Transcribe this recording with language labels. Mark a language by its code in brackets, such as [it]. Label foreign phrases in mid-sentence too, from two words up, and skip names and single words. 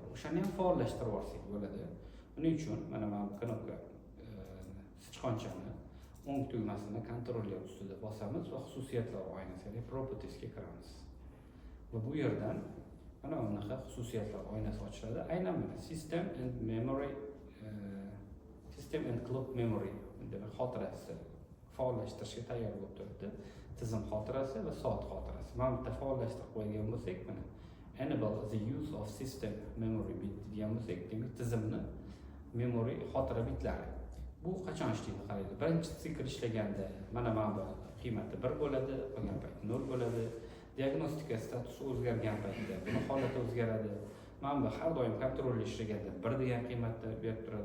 [uz] O'shani ham faollashtirib olsak bo'ladi. Buning uchun mana bu knopka sichqonchani o'ng tugmasini kontroller ustida bosamiz va xususiyatlar oynasi, ya'ni propertiesga kiramiz. Va bu yerdan mana bunaqa xususiyatlar oynasi ochiladi. Aynan mana [en] system and memory, system and clock memory [uz] demak xotirasi faollashtirishga tayyor bo'lib turibdi. Tizim xotirasi va soat xotirasi. Mana bu yerda faollashtirib qo'ygan bo'lsak, mana [en] enable the use of system memory bit [uz] degan bo'lsak, demak tizimni memory xotira bitlari. Bu qachon ishlaydi qaraydi. Birinchi sikl ishlaganda mana bu qiymati 1 bo'ladi, qolgan payt 0 bo'ladi. Diagnostika statusi o'zgargan paytda buni holati o'zgaradi. Mana bu har doim kontroller ishlaganda 1 degan qiymatni berib turadi.